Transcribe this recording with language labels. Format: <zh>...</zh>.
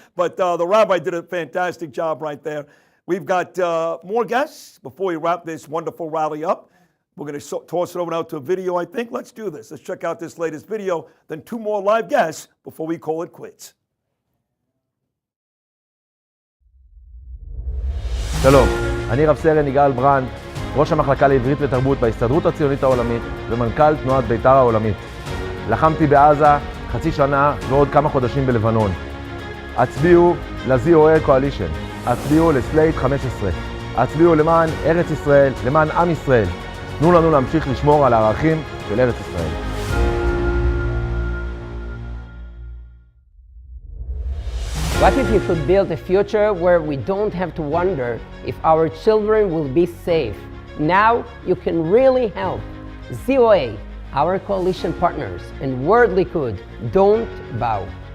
<en>But the rabbi did a fantastic job right there. We've got more guests before we wrap this wonderful rally up. We're going to toss it over now to a video, I think. Let's do this. Let's check out this latest video, then two more live guests before we call it quits.</en> <he>שלום, אני רב סרן יגאל ברנד, ראש המחלקה לעברית ותרבות בהסתדרות הציונית העולמית ומנכ"ל תנועת בית"ר העולמית. לחמתי בעזה חצי שנה ועוד כמה חודשים בלבנון. הצביעו ל-ZOA Coalition, הצביעו לסלייט 15, הצביעו למען ארץ ישראל, למען עם ישראל. תנו לנו להמשיך לשמור על הערכים של ארץ ישראל.</he> <en>What if you could build a future where we don't have to wonder if our children will be safe? Now you can really help. ZOA, our coalition partners, and World Likud, don't bow.</en>